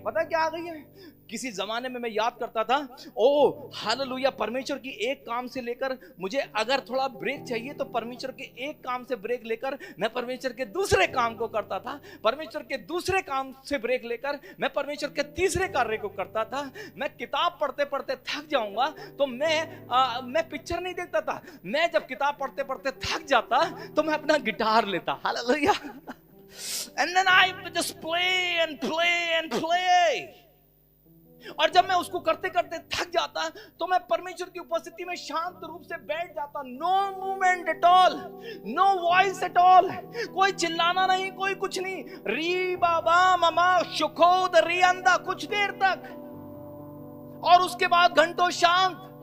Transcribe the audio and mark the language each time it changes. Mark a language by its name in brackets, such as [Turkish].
[Hindi] पता क्या आ गई है? किसी जमाने में मैं याद करता था, ओ हालेलुया, परमेश्वर की एक काम से लेकर मुझे अगर थोड़ा ब्रेक चाहिए तो परमेश्वर के एक काम से ब्रेक लेकर मैं परमेश्वर के दूसरे काम को करता था। परमेश्वर के दूसरे काम से ब्रेक लेकर मैं परमेश्वर के तीसरे कार्य को करता था। मैं किताब पढ़ते पढ़ते थक जाऊंगा तो मैं पिक्चर नहीं देखता था। मैं जब किताब पढ़ते पढ़ते थक जाता तो मैं अपना गिटार लेता। Hallelujah. [English] And then I just play and play and play. [Hindi] और जब मैं उसको करते करते थक जाता तो मैं परमेश्वर की उपस्थिति में शांत रूप से बैठ जाता। [English] no movement at all, no voice at all, [Hindi] कोई चिल्लाना नहीं, कोई कुछ नहीं। री बाबा ममा शुकोद रियंदा, कुछ देर तक, और उसके बाद घंटों शांत।